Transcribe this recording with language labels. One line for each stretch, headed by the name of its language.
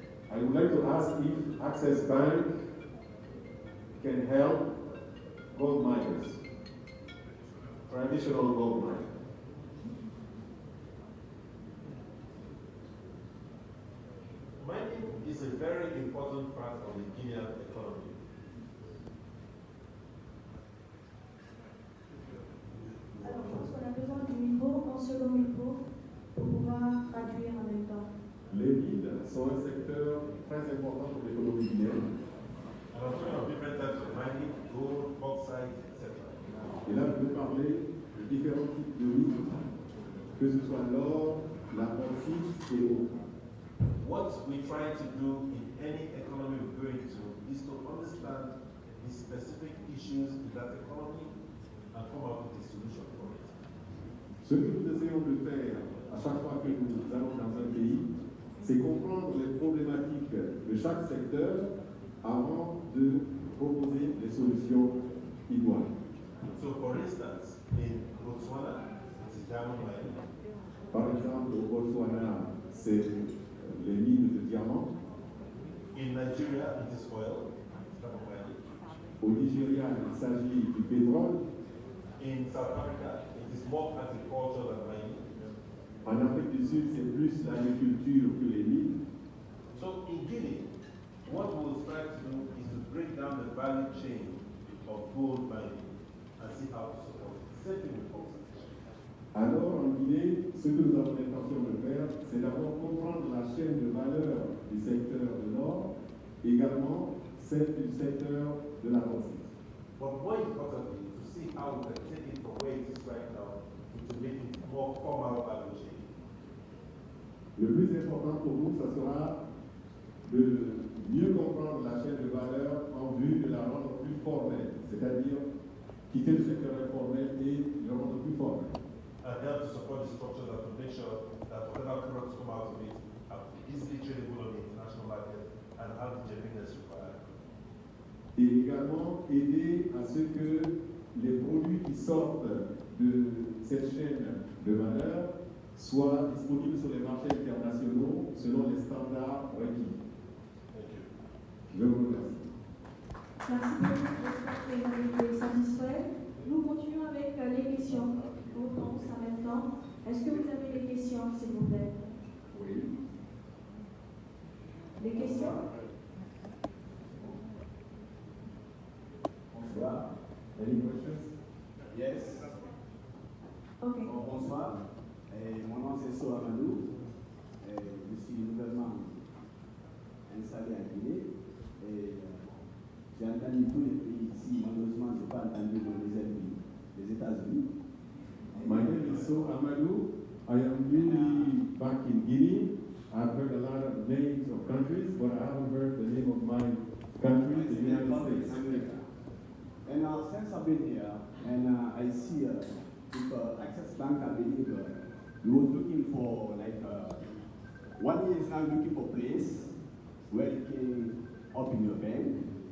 English: I would like to ask if Access Bank can help gold miners, traditional gold miners. Mining is a very important part of the Guinean economy.
French: Alors, je pense qu'on a besoin du micro, en second micro, pour pouvoir traduire en même temps. Les mines sont un secteur très important pour l'économie guinéenne.
English: And I'm talking of different types of mining, gold, bauxite, etc.
French: Et là, je vais parler de différents types de mines, que ce soit l'or, la bauxite et l'eau.
English: What we try to do in any economy we go into is to understand the specific issues in that economy and come up with a solution for it.
French: Ce que nous essayons de faire à chaque fois que nous allons dans un pays, c'est comprendre les problématiques de chaque secteur avant de proposer des solutions idoines.
English: So for instance, in Botswana, it's diamond mining.
French: Par exemple, au Botswana, c'est les mines de diamants.
English: In Nigeria, it is oil, type of mining.
French: Au Nigeria, il s'agit du pétrole.
English: In South Africa, it is more agriculture than mining.
French: En Afrique du Sud, c'est plus l'agriculture que les mines.
English: So in Guinea, what we will try to do is to break down the value chain of gold mining and see how to support it. Same thing with bauxite.
French: Alors, en Guinée, ce que nous avons l'intention de faire, c'est d'abord comprendre la chaîne de valeur du secteur de l'or, également celle du secteur de la bauxite.
English: But more importantly, to see how we can take it from where it is right now to make it more formal value chain.
French: Le plus important pour nous, ce sera de mieux comprendre la chaîne de valeur en vue de la rendre plus formelle, c'est-à-dire quitter le secteur informel et le rendre plus formel.
English: And help to support the structure that will make sure that whatever products come out of it are easily tradable on the international market and have the genuineness required.
French: Et également aider à ce que les produits qui sortent de cette chaîne de valeur soient disponibles sur les marchés internationaux selon les standards requis.
English: Thank you.
French: Je vous remercie. Merci beaucoup, j'espère que vous avez été satisfait. Nous continuons avec les questions. Réponses en même temps. Est-ce que vous avez des questions, s'il vous plaît? Oui. Des questions? Bonsoir.
English: Any questions? Yes. Ok.
French: Bonsoir. Mon nom c'est Soamadou. Je suis nouvellement installé à Guinée et j'ai entendu tous les pays ici. Malheureusement, je n'ai pas entendu mon deuxième pays, les États-Unis.
English: My name is So Amadou. I am newly back in Guinea. I've heard a lot of names of countries, but I haven't heard the name of my country, the United States. And since I've been here, and I see if Access Bank, I believe, you was looking for like 1 year is now looking for place where you can open your bank.